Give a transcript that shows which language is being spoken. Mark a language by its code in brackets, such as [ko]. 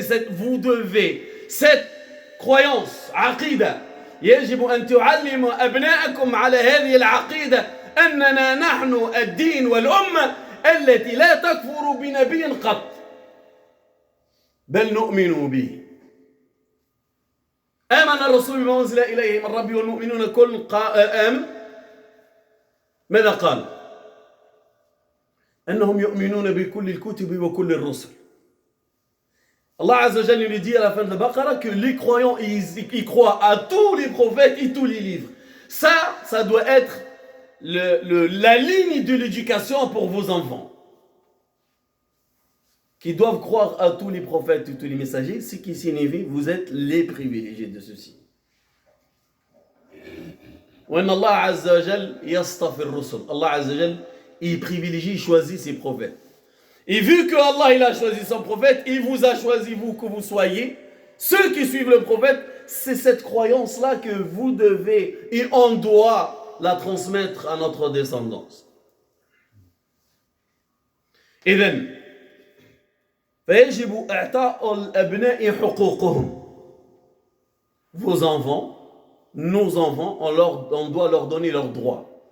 [fr] Vous devez, cette croyance, [ar] عقيدة, يجب أن تعلموا أبناءكم على هذه العقيدة أننا نحن الدين والأمة التي لا تكفر بنبي قط بل نؤمن به. آمن الرسول بما أنزل إليه من ربه والمؤمنون كل آمن. ماذا قال؟ أنهم يؤمنون بكل الكتب وكل الرسل. [fr] Allah Azza wa Jalla lui dit à la fin de la Baqara que les croyants, ils croient à tous les prophètes et tous les livres. Ça doit être la ligne de l'éducation pour vos enfants. Qui doivent croire à tous les prophètes et tous les messagers, ce qui signifie vous êtes les privilégiés de ceci. [ar] وإن الله عز وجل يصطفي الرسل. [fr] Allah Azza wa Jalla, il privilégie, il choisit ses prophètes. Et vu que Allah il a choisi son prophète, il vous a choisi vous que vous soyez, ceux qui suivent le prophète, c'est cette croyance-là que vous devez et on doit la transmettre à notre descendance. [ar] إذن فيجب إعطاء الأبناء حقوقهم. [fr] Vos enfants, nos enfants, on doit leur donner leurs droits.